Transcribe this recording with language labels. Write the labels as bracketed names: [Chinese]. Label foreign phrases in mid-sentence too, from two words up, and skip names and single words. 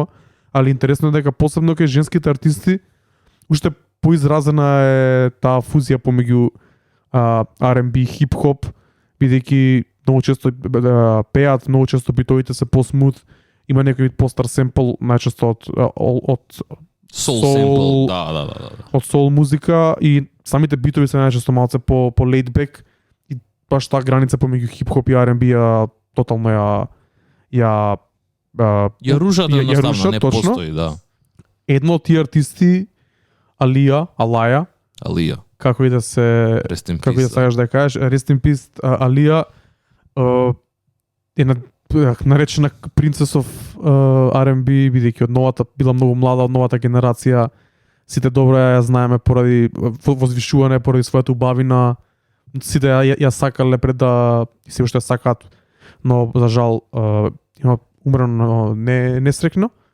[Macedonian] Али интересно е дека посебно кај женските артисти уште поизразена е таа фузија помеѓу R&B, хип-хоп, бидејќи многу често пеат, многу често битовите се по-смут, има некој вид постар семпл, најчесто од [English] Soul sample, [Macedonian] да. Од soul музика и самите битови се најчесто малце по [English] laid back [Macedonian] и баш таа граница помеѓу хип-хоп и R&B тотално ја рушат едноставно, не точно. постои, да. Едно од тие артисти, Алија, како и да се [English] Rest in [Macedonian] како и да [English] peace, [Macedonian] сакаш да ја кажеш, [English] Rest in peace, [Macedonian] Алија е наречена принцесов R&B, бидејќи од новата била многу млада, од новата генерација, сите добро ја знаеме поради возвишуване, поради својата убавина, сите ја сакале пред да и се уште сакаат, но за жал има умрено несрекно.